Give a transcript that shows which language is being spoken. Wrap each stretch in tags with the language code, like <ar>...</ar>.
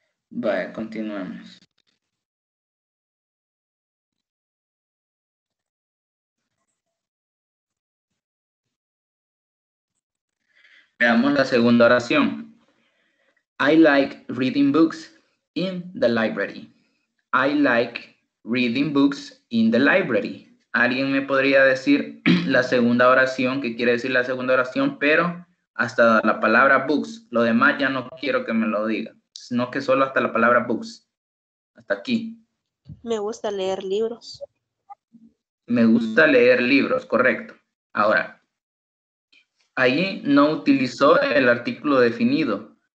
<es>Vaya, continuamos. Veamos la segunda oración.</es> <en>I like reading books in the library. I like reading books in the library.</en> <es>¿Alguien me podría decir la segunda oración? ¿Qué quiere decir la segunda oración? Pero hasta la palabra books. Lo demás ya no quiero que me lo diga. no que solo hasta la palabra books. Hasta aquí. Me gusta leer libros. Me gusta leer libros, correcto. Ahora, ahí no utilizó el artículo definido.</es>